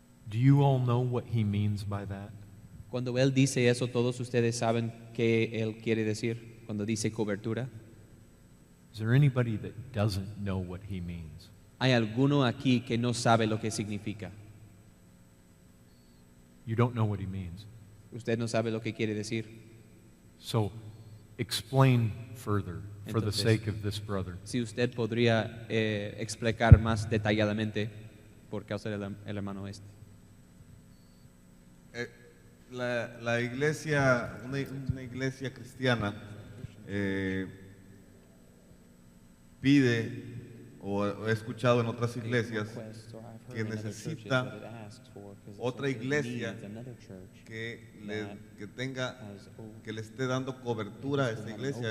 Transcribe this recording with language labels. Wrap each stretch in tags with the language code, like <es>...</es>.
<en>you all know what he means by that?</en> <es>Cuando Él dice eso, todos ustedes saben qué Él quiere decir cuando dice cobertura.</es> <en>Is there anybody that doesn't know what he means?</en> <es>¿Hay alguno aquí que no sabe lo que significa?</es> <en>You don't know what he means.</en> <es>Usted no sabe lo que quiere decir.</es> <en>So explain further for the</en> <es>Entonces,</es> <en>sake of this brother.</en> <es>Si usted podría explicar más detalladamente por causa del el hermano este. La iglesia, una iglesia cristiana pide, o he escuchado en otras iglesias, que necesita otra iglesia que tenga, que le esté dando cobertura a esta iglesia.</es>